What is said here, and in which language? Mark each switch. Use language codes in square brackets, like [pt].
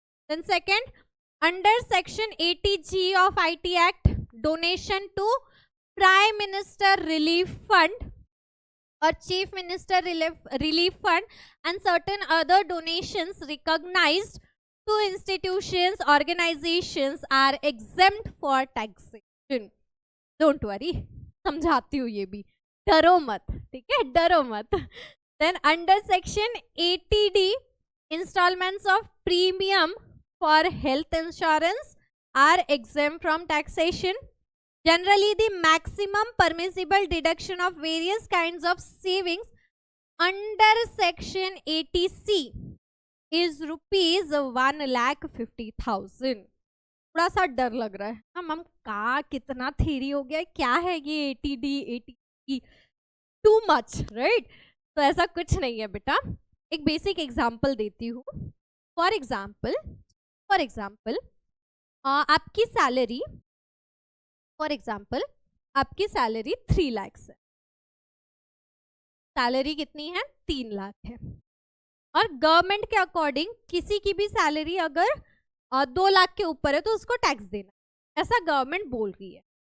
[en] Then second, under section 80G of IT Act, donation to prime minister relief fund और chief minister relief fund and certain other donations recognised to institutions, organizations are exempt for taxation. Don't worry, [hi] समझाती हूँ ये भी, डरो मत, ठीक है, डरो मत। [en] Then under section 80D, installments of premium for health insurance are exempt from taxation. Generally, the maximum permissible deduction of various kinds of savings under section 80C is rupees 1,50,000। [hi] थोड़ा सा डर लग रहा है, हम का कितना थ्योरी हो गया, क्या है ये 80D 80E, too much, right. तो ऐसा कुछ नहीं है बेटा, एक बेसिक एग्जांपल देती हूँ। फॉर एग्जांपल आपकी सैलरी, फॉर एग्जांपल आपकी सैलरी 3 लाख है, सैलरी कितनी है, 3 लाख है, और गवर्नमेंट के अकॉर्डिंग किसी की भी सैलरी अगर 2 लाख के ऊपर है तो उसको टैक्स देना, ऐसा गवर्नमेंट बोल रही है,